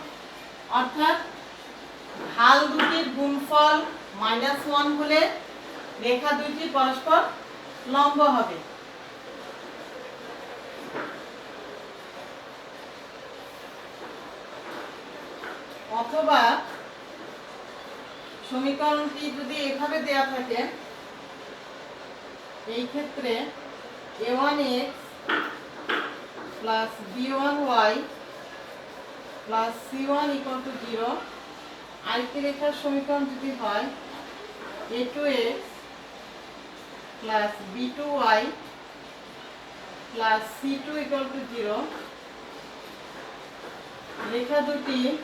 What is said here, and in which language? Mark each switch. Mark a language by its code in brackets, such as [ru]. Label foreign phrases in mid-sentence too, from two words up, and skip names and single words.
[bn] অর্থাৎ ঢাল দুটির গুণফল -1 হলে রেখা দুটি পরস্পর লম্ব হবে। অথবা সমীকরণটি যদি এভাবে দেয়া থাকে এই ক্ষেত্রে [en] a1x plus b1y plus c1 0। [bn] আরেকটি রেখার সমীকরণ যদি হয় [en] a2x plus b2y plus c2 0। [bn] রেখা দুটি